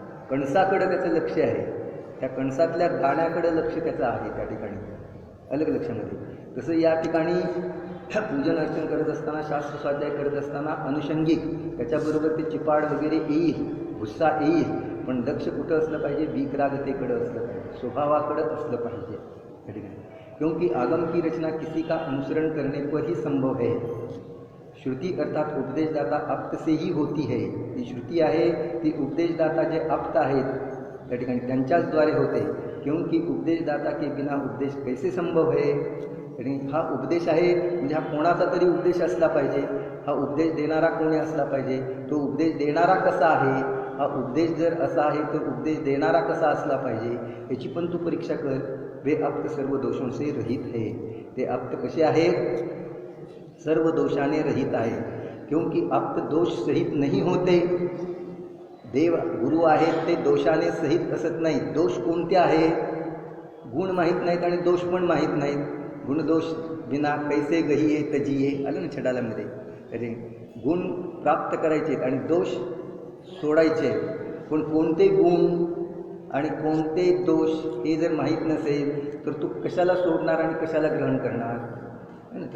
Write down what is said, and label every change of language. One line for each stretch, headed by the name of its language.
Marathi: कणसाकडं त्याचं लक्ष आहे. त्या कणसातल्या दाण्याकडं लक्ष त्याचं आहे. त्या ठिकाणी अलग लक्षामध्ये. तसं या ठिकाणी पूजन अर्चन करत असताना, शास्त्र स्वाध्याय करत असताना अनुषंगिक त्याच्याबरोबर ते चिपाड वगैरे येईल, गुस्सा येईल, पण लक्ष कुठं असलं पाहिजे? विक्रागतेकडं असलं पाहिजे, स्वभावाकडं असलं पाहिजे या ठिकाणी.
Hindi: क्योंकि आगम की रचना किसी का अनुसरण करने पर ही संभव है. श्रुती अर्थात उपदेशदाता अप्त से ही होती है.
Marathi: ती श्रुती आहे ती उपदेशदाता जे अप्त आहेत त्या ठिकाणी त्यांच्याचद्वारे होते.
Hindi: क्योंकि उपदेशदाता के बिना उपदेश कैसे संभव है.
Marathi: आणि हा उपदेश आहे म्हणजे हा कोणाचा तरी उपदेश असला पाहिजे. हा उपदेश देणारा कोणी असला पाहिजे. तो उपदेश देणारा कसा आहे, हा उपदेश जर असा आहे तर उपदेश देणारा कसा असला पाहिजे याची पण तू परीक्षा कर.
Hindi: वे अप्त सर्व दोषों से रहित है.
Marathi: ते अप्त कसे आहेत? सर्व दोषाने रहित आहे.
Hindi: क्योंकि अप्त दोष सहित नहीं होते.
Marathi: देव गुरु आहेत ते दोषाने सहित असत नाही. दोष कोणते आहे? गुण माहीत नाहीत आणि दोष पण माहीत नाहीत.
Hindi: गुणदोष बिना कैसे गहिये तजिये
Marathi: आलं ना छडालामध्ये. अरे गुण प्राप्त करायचे आणि दोष सोडायचे, पण कोणते गुण आणि कोणते दोष हे जर माहीत नसेल तर तू कशाला सोडणार आणि कशाला ग्रहण करणार ना.